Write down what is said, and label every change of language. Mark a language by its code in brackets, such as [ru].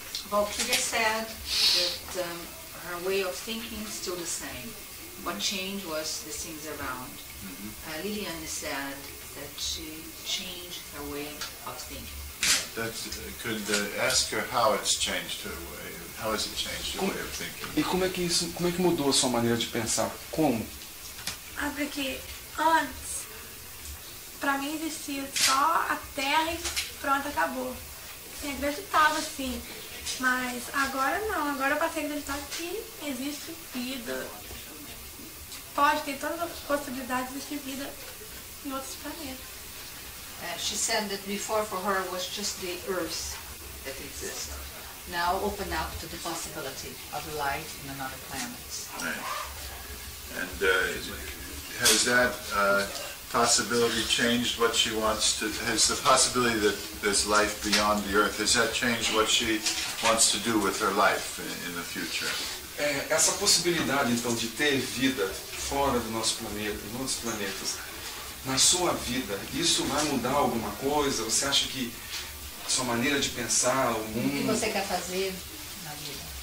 [en] Valquiria said that her way of thinking is still the same. What changed was the things around. Liliane said that she changed her way of thinking. Could ask her how it's changed her way. How has it changed her way of thinking? [pt] E como é que mudou a sua maneira de pensar? Como? Porque antes, para mim existia só a Terra e pronto, acabou. Eu acreditava assim, mas agora não. Agora eu passei a acreditar que existe vida. Pode ter todas as possibilidades de existir vida em outros planetas. [en] She said that before for her was just the Earth that exists. Now open up to the possibility of life in another planet. Right. And has that possibility changed what she wants to, has the possibility that there's life beyond the earth, has that changed what she wants to do with her life in the future? [pt] Essa possibilidade, então, de ter vida fora do nosso planeta, em outros planetas, na sua vida, isso vai mudar alguma coisa? Você acha que a sua maneira de pensar, o mundo... O que você quer fazer na vida?